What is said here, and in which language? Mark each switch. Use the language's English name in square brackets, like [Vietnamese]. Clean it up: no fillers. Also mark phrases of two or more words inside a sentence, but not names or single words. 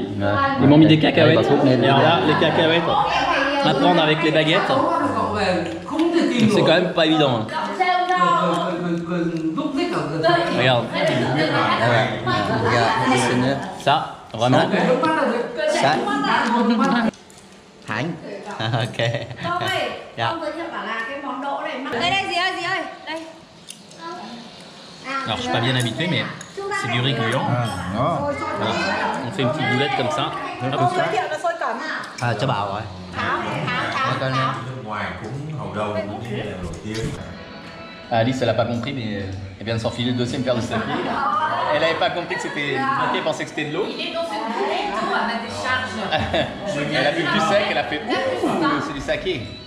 [French] Ils m'ont mis des cacahuètes. Et alors là, les cacahuètes à prendre avec les baguettes, c'est quand même pas évident. Regarde. Ça, vraiment. Ça. [Vietnamese] Hạnh. Ok. Dạ. [French] Alors je suis pas bien habitué, mais c'est du riz gluant. Voilà. On fait une petite boulette comme ça. À, [Vietnamese] cho bào rồi. [French] Alice, elle a pas compris, mais elle vient de s'enfiler le deuxième paire de saké. Elle avait pas compris que c'était. Elle pensait que c'était de l'eau. Il est dans une bouteille d'eau à ma décharge. Elle a vu du sec, elle a fait c'est du saké.